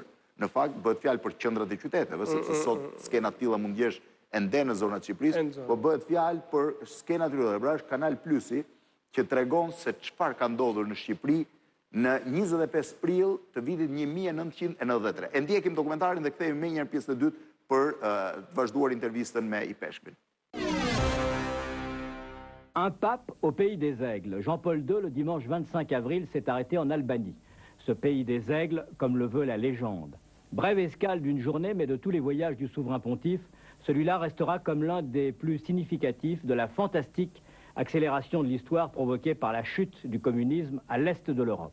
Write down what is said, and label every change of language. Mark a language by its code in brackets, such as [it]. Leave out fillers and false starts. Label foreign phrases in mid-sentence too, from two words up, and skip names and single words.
[sq] Në fakt, bëhet fjalë për qendrat e qyteteve, sepse sot skena të tilla mund gjesh ende në zonat e Shqipërisë, po bëhet fjalë për skena të tilla. Pra është Kanal Plusi që tregon se çfarë ka ndodhur në Shqipëri në 25 prill të vitit 1993. E ndjekim dokumentarin dhe kthehemi me njëherë pjesën e dytë për të vazhduar intervistën me I Peshkvin. [fr] Un pape au pays des aigles. Jean-Paul II, le dimanche 25 avril, s'est arrêté en Albanie. Ce pays des aigles, comme le veut la légende. Brève escale d'une journée, mais de tous les voyages du souverain pontife, celui-là restera comme l'un des plus significatifs de la fantastique accélération de l'histoire provoquée par la chute du communisme à l'est de l'Europe.